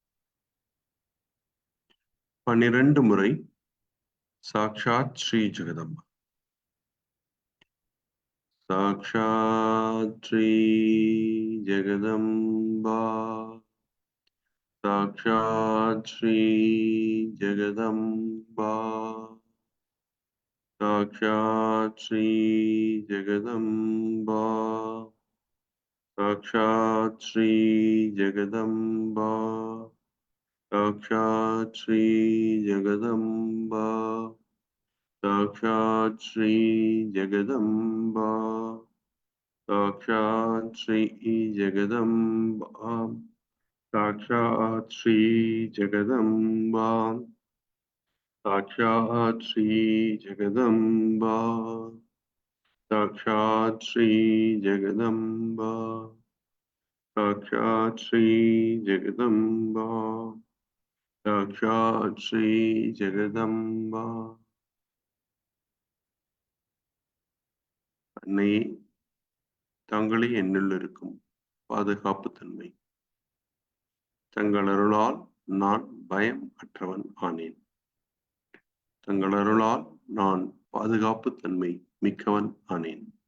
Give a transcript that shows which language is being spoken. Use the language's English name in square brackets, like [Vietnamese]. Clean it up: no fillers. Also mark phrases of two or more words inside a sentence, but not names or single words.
[Sanskrit] 12 முறை साक्षात् श्री जगदम्बा, साक्षात् श्री जगदम्बा, साक्षात् श्री जगदम्बा, साक्षात् श्री जगदम्बा, साक्षात् श्री जगदम्बा, साक्षात् श्री जगदम्बा, साक्षात् श्री जगदम्बा, साक्षात् श्री जगदम्बा साक्षात् श्री जगदम्बा साक्षात् श्री जगदम्बा साक्षात् श्री जगदम्बा साक्षात् श्री जगदम्बा साक्षात् श्री जगदम्बा [Tamil] அன்னையே தாங்களே என்னுள் இருக்கும் பாதுகாப்பு தன்மை தங்கள் அருளால் நான் பயம் அற்றவன் ஆனேன் தங்கள் அருளால் நான் பாதுகாப்பு தன்மை மிக்கவன் ஆனேன்